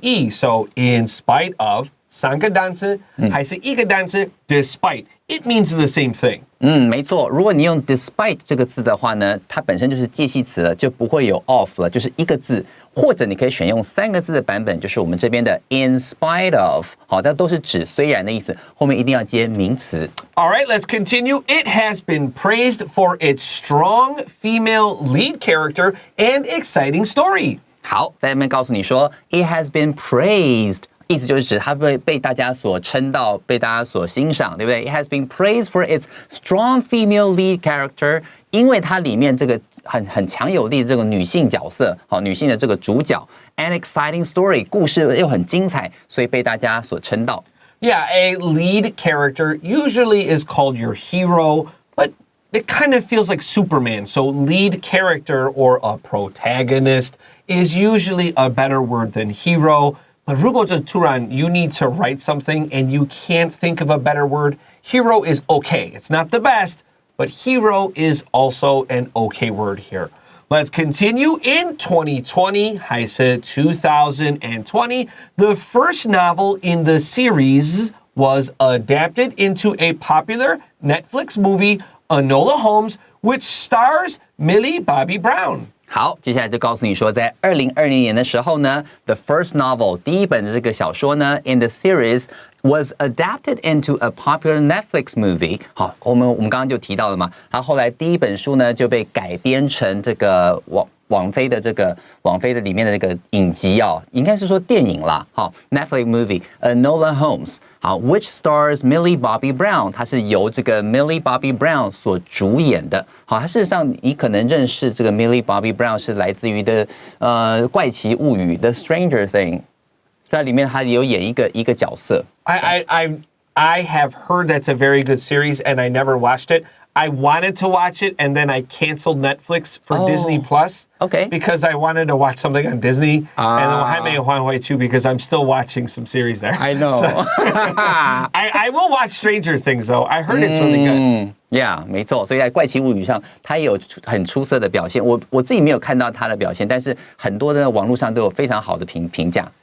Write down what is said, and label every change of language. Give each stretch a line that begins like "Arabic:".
English: So in spite of, 3个单词还是一个单词 despite, it means the same thing.
Chinese: 没错。如果你用 despite 这个字的话呢，它本身就是介系词了，就不会有 of 了，就是一个字。或者你可以选用3个字的版本，就是我们这边的 in spite of。好，它都是指虽然的意思，后面一定要接名词。
English: All right, let's continue. It has been praised for its strong female lead character and exciting story.
Chinese: 好，在那边告诉你说 ，
English: it has been praised。
Chinese: 意思就是指它被大家所称道，被大家所欣赏，对不对？
English: It has been praised for its strong female lead character
Chinese: 因为它里面这个很强有力的这个女性角色，好，女性的这个主角 ，
English: an exciting story，
Chinese: 故事又很精彩，所以被大家所称道。
English: Yeah, a lead character usually is called your hero, but it kind of feels like Superman. So lead character or a protagonist is usually a better word than hero. But
Chinese: 如果突然
English: you need to write something and you can't think of a better word, hero is okay. It's not the best, but hero is also an okay word here. Let's continue. In 2020,
Chinese: 还是
English: 2020, the first novel in the series was adapted into a popular Netflix movie, Enola Holmes, which stars Millie Bobby Brown.
Chinese: 好，接下来就告诉你说，在2020年的时候呢 ，
English: the first novel
Chinese: 第一本的这个小说呢 ，
English: in the series was adapted into a popular Netflix movie。
Chinese: 好，我们刚刚就提到了嘛，它后来第一本书呢就被改编成这个网飞的里面的这个影集哦，应该是说电影啦。好 ，Netflix movie Enola Holmes。好 ，
English: which stars
Chinese: Millie Bobby Brown， 它是由这个 Millie Bobby Brown 所主演的。好，它事实上你可能认识这个 Millie Bobby Brown 是来自于的怪奇物语 The Stranger Thing， 在里面它有演一个角色。
English: I have heard that's a very good series, and I never watched it. I wanted to watch it, and then I canceled Netflix for Disney Plus. Okay. Because I wanted to watch something on Disney. And
Chinese: 我还没有换回去
English: because I'm still watching some series there. I know. I will watch Stranger Things, though. I heard it's really good.
Chinese: Yeah, 没错。所以在怪奇物语上，它也有很出色的表现。我自己没有看到它的表现，但是很多的网络上都有非常好的评价。